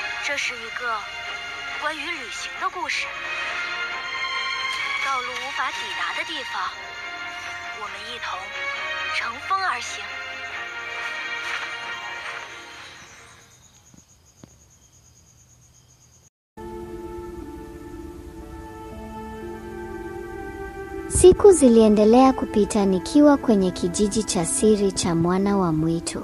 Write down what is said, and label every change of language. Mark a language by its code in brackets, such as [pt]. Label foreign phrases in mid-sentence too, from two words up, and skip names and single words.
[zh] 这是一个关于旅行的故事。道路无法抵达的地方，我们一同乘风而行。 [sw] Siku ziliendelea kupita nikiwa kwenye kijiji cha siri cha mwana wa mwitu.